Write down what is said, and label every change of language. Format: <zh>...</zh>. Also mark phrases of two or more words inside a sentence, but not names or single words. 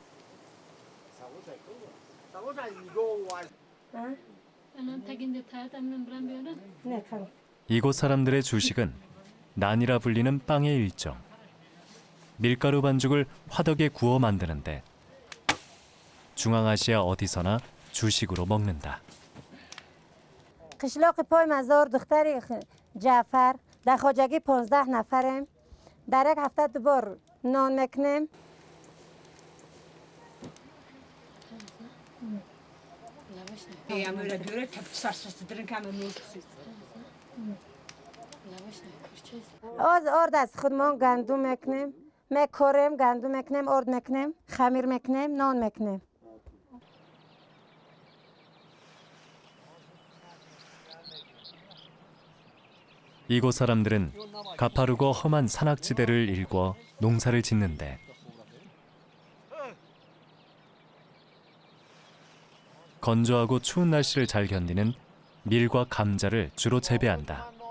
<ko>이곳 사람들의 주식은 난이라 불리는 빵의 일종. 밀가루 반죽을 화덕에 구워 만드는데 중앙아시아 어디서나 주식으로 먹는다.</ko> <fa>قشلاق پای مزار دختری جعفر در خواجگی 15 نفریم در یک هفته دوبار نان میکنیم از ارد از خودمان گندم میکنیم میکاریم گندم میکنیم ارد میکنیم خمیر میکنیم نان میکنیم</fa> <ko>이곳 사람들은 가파르고 험한 산악지대를 일궈 농사를 짓는데 건조하고 추운 날씨를 잘 견디는 밀과 감자를 주로 재배한다.</ko>